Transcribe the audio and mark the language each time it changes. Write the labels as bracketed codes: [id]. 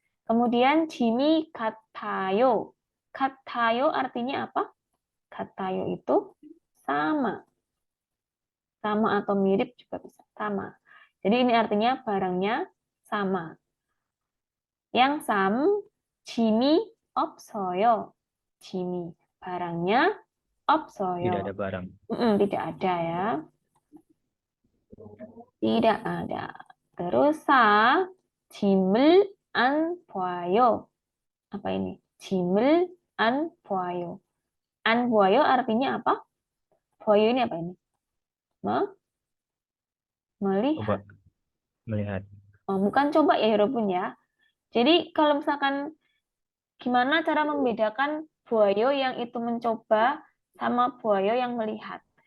[ko] Kemudian 짐이 같아요. [id] 같아요 artinya apa? 같아요 itu sama. Sama atau mirip juga bisa. Sama. Jadi ini artinya barangnya sama. [ko] Yang 짐이 없어요. 짐이 barangnya 없어요. [id] Tidak ada barang. Tidak ada ya. Tidak ada. [ko] Terus 짐을 안 봐요. [id] Apa ini? [ko] 짐을 안 봐요. [id] 안 봐요 artinya apa? 봐요 ini apa ini? Melihat. Coba melihat. Bukan coba ya, Robun ya. Jadi kalau misalkan gimana cara membedakan buayo yang itu mencoba sama buayo yang melihat?